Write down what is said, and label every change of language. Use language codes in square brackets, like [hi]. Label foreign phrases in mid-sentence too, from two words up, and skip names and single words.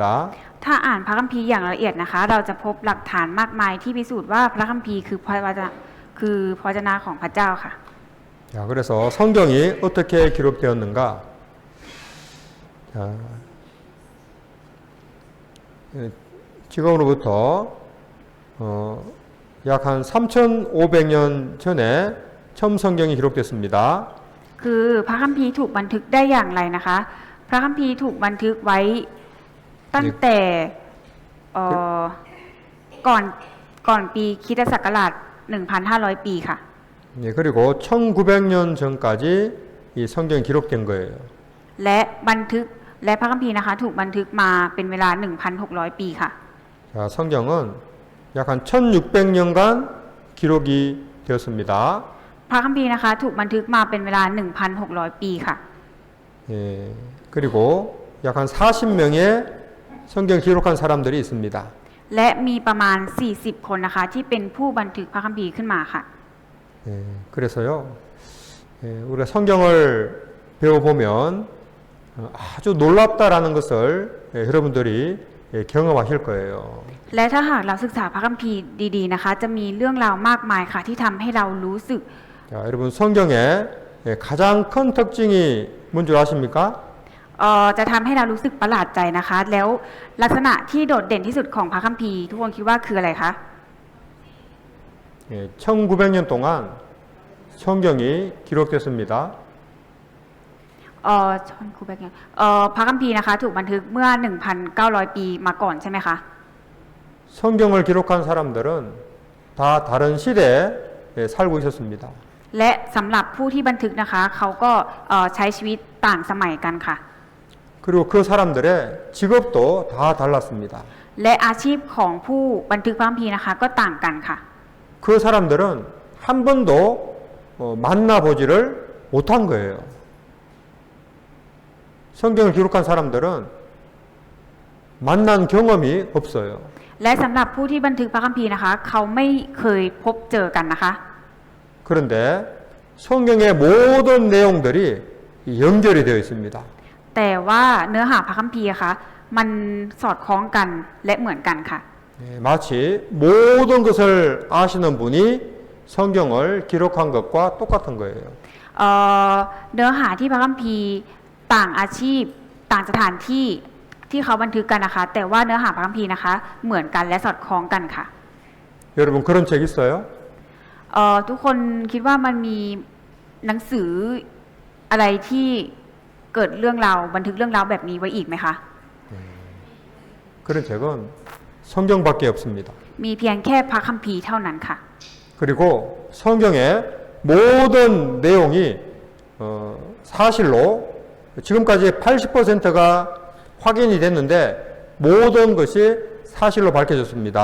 [th] ถ้าอ่านพระคัมภีร์อย่างละเอียดนะคะ เราจะพบหลักฐานมากมายที่พิสูจน์ว่าพระคัมภีร์คือพระวจนะของพระเจ้าค่ะ [ko] 자, 그래서 성경이 어떻게 기록되었는가? 자, 지금으로부터 약 한 3,500년 전에 처음 성경이 기록됐습니다. [th] คือพระคัมภีร์ถูกบันทึกได้อย่างไรนะคะ พระคัมภีร์ถูกบันทึกไว้ตั้งแต่ก่อนปีคริสตศักราช 1,500 ปีค่ะ [ko] 예, 그리고 1,900년 전까지 이 성경이 기록된 거예요. [th] และพระคัมภีร์นะคะถูกบันทึกมาเป็นเวลา 1,600 ปีค่ะ [ko] 자, 성경은 약 한 1,600년간 기록이 되었습니다. [th] พระคัมภีร์นะคะถูกบันทึกมาเป็นเวลา 1,600 ปีค่ะ [ko] 예, 그리고 약 한 40명의 성경 기록한 사람들이 있습니다. [th] และมีประมาณ 40 คนนะคะที่เป็นผู้บันทึกพระคัมภีร์ขึ้นมาค่ะ [ko] 예, 그래서요, 우리가 성경을 배워보면 아주 놀랍다라는 것을 여러분들이 경험하실 거예요. [th] และถ้าหากเราศึกษาพระคัมภีร์ดีๆนะคะจะมีเรื่องราวมากมายค่ะที่ทำให้เรารู้สึก [ko] 자, 여러분 성경의 가장 큰 특징이 뭔 줄 아십니까? [th] จะทำให้เรารู้สึกประหลาดใจนะคะ แล้วลักษณะที่โดดเด่นที่สุดของพระคัมภีร์ทุกคนคิดว่าคืออะไรคะ [ko] 예, 1900년 동안 성경이 기록됐습니다. [th] ชอนคูแบกพระคัมภีร์นะคะถูกบันทึกเมื่อ 1,900 ปีมาก่อนใช่ไหมคะ [ko] 성경을 기록한 사람들은 다 다른 시대에 살고 있었습니다. [th] และสำหรับผู้ที่บันทึกนะคะเขาก็ใช้ชีวิตต่างสมัยกันค่ะ [ko] 그리고 그 사람들의 직업도 다 달랐습니다. [th] และอาชีพของผู้บันทึกพระคัมภีร์นะคะก็ต่างกันค่ะ [ko] 그 사람들은 한 번도 만나보지를 못한 거예요. 성경을 기록한 사람들은 만난 경험이 없어요. [th] และสำหรับผู้ที่บันทึกพระคัมภีร์นะคะเขาไม่เคยพบเจอกันนะคะ [ko] 그런데 성경의 모든 내용들이 연결이 되어 있습니다. [th] แต่ว่าเนื้อหาพระคัมภีร์คะมันสอดคล้องกันและเหมือนกันค่ะ [ko] 마치 모든 것을 아시는 분이 성경을 기록한 것과 똑같은 거예요. [th] เนื้อหาที่พระคัมภีร์ต่างอาชีพต่างสถานที่ที่เขาบันทึกกันนะคะ แต่ว่าเนื้อหาพระคัมภีร์นะคะเหมือนกันและสอดคล้องกันค่ะ [ko] 여러분 그런 책 있어요? [th] ทุกคนคิดว่ามันมีหนังสืออะไรที่เกิดเรื่องราวบันทึกเรื่องราวแบบนี้ไว้อีกไหมคะ [ko] 그런 책은 성경밖에 없습니다. [th] มีเพียงแค่พระคัมภีร์เท่านั้นค่ะ [ko] 그리고 성경의 모든 내용이 사실로 지금까지 80%가 확인이 됐는데 모든 것이 사실로 밝혀졌습니다.